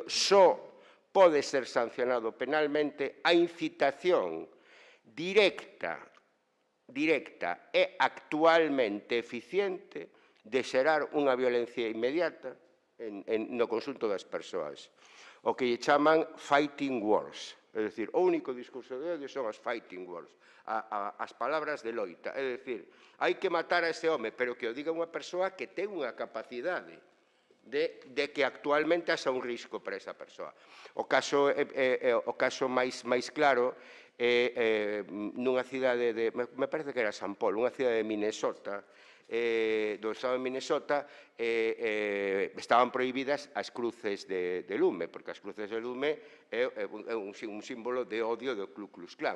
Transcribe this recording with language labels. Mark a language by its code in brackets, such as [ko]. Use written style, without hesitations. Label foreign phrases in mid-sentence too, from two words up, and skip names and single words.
[gl] Só pode ser sancionado penalmente a incitación directa e actualmente eficiente de xerar unha violencia inmediata, no conxunto das persoas. O que lle chaman [en] fighting words, [gl] é dicir, o único discurso de odio son as [en] fighting words, [gl] as palabras de loita, é dicir, hai que matar a ese home, pero que o diga unha persoa que ten unha capacidade de que actualmente haxa un risco para esa persoa. O caso máis claro é nunha cidade me parece que era San Paul, unha cidade de Minnesota, do estado de Minnesota, estaban prohibidas as cruces de lume, porque as cruces de lume é un símbolo de odio do Ku Klux Klan.